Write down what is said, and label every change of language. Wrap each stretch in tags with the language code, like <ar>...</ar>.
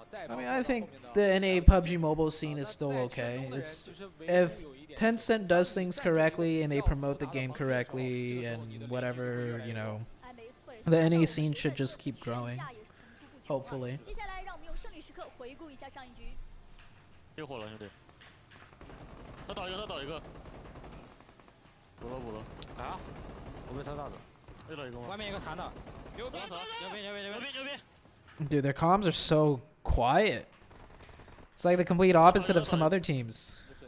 <en>I mean, I think the NA PUBG mobile scene is still okay. It's if Tencent does things correctly and they promote the game correctly and whatever, you know, the NA scene should just keep growing. Hopefully.</en> <zh>接下来让我们用胜利时刻回顾一下上一局。又火了，兄弟！他倒一个，他倒一个。补了补了。啊！我被车大的。又倒一个吗？外面一个残的。牛逼！牛逼！牛逼！牛逼！牛逼！</zh> <en>Dude, their comms are so quiet. It's like the complete opposite of some other teams.</en>